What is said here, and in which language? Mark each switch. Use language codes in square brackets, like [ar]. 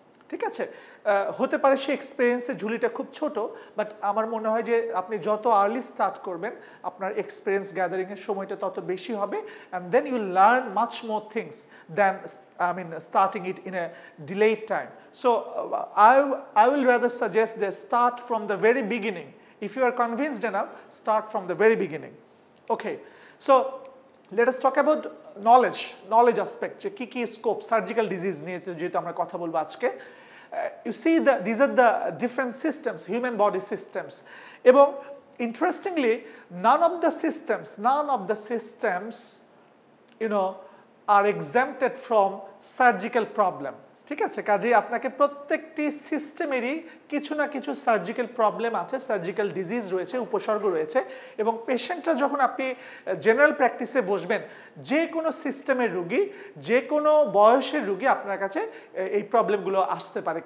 [bn] ঠিক আছে, হতে পারে সে এক্সপিরিয়েন্সের ঝুলিটা খুব ছোট, বাট আমার মনে হয় যে আপনি যত আর্লি স্টার্ট করবেন আপনার এক্সপিরিয়েন্স গ্যাদারিংয়ের সময়টা তত বেশি হবে, [en] And then you learn much more things than starting it in a delayed time. So I will rather suggest that start from the very beginning. If you are convinced enough, start from the very beginning. Okay, so let us talk about knowledge aspect, [bn] যে কি scope surgical disease নিয়ে যেহেতু আমরা কথা বলবো আজকে। [en] You see these are the different systems, human body systems, এবং interestingly none of the systems you know are exempted from surgical problem. [bn] ঠিক আছে, কাজেই আপনাকে প্রত্যেকটি সিস্টেমেরই কিছু না কিছু সার্জিক্যাল প্রবলেম আছে, সার্জিক্যাল ডিজিজ রয়েছে, উপসর্গ রয়েছে, এবং পেশেন্টরা যখন আপনি জেনারেল প্র্যাকটিসে বসবেন, যে কোনো সিস্টেমের রুগী, যে কোনো বয়সের রুগী আপনার কাছে এই প্রবলেমগুলো আসতে পারে।